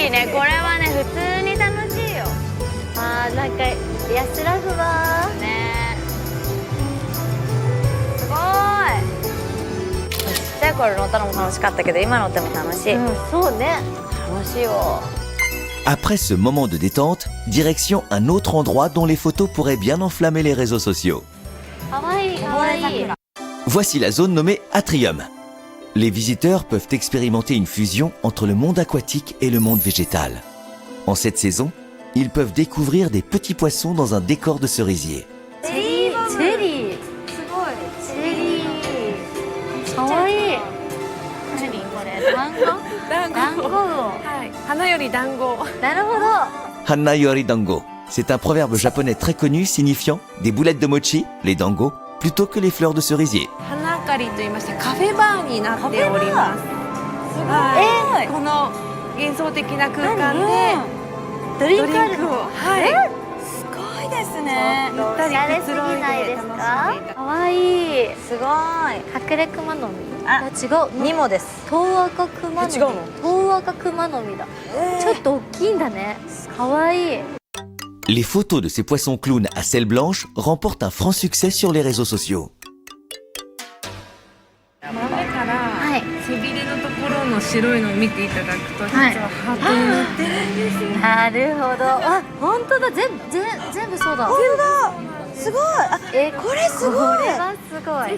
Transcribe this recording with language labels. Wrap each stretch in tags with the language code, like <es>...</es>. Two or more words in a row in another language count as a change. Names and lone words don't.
<ja>いいね。これはね普通に楽しいよ。あーなんか安らぐわー。ね。すごい。ちっちゃい頃乗ったのも楽しかったけど今乗っても楽しい。そうね。楽しいよ。</ja> <fr>Après ce moment de détente, direction un autre endroit dont les photos pourraient bien enflammer les réseaux sociaux.</fr> <ja>可愛い可愛い。</ja> <fr>Voici la zone nommée Atrium. Les visiteurs peuvent expérimenter une fusion entre le monde aquatique et le monde végétal. En cette saison, ils peuvent découvrir des petits poissons dans un décor de cerisier.</fr> <ja>チェリー。すごい。チェリー。可愛い。何これ？団子？はい、花より団子。なるほど。花より団子.</ja> <fr>C'est un proverbe japonais très connu signifiant des boulettes de mochi, les dango, plutôt que les fleurs de cerisier.</fr> <ja>花明かりと言いましてカフェバーになっております。 はい、この幻想的な空間でドリンクあるドリンクを、のはい、すごいですねちょっとおしゃれすぎないですか？かわいい。すごい隠れ熊の実。あ違う。ニモです東赤熊の実。違うの東赤熊の実だ。ちょっと大きいんだね。かわいい。</ja> <fr>Les photos de ces poissons clowns à selle blanche remportent un franc succès sur les réseaux sociaux.</fr> <ja>豆からはい背びれのところの白いのを見ていただくと、実はいはハートになってるんですね。なるほど。あ、本当だ。全部そうだ。すごいあこれすごいこれはすごい。</ja>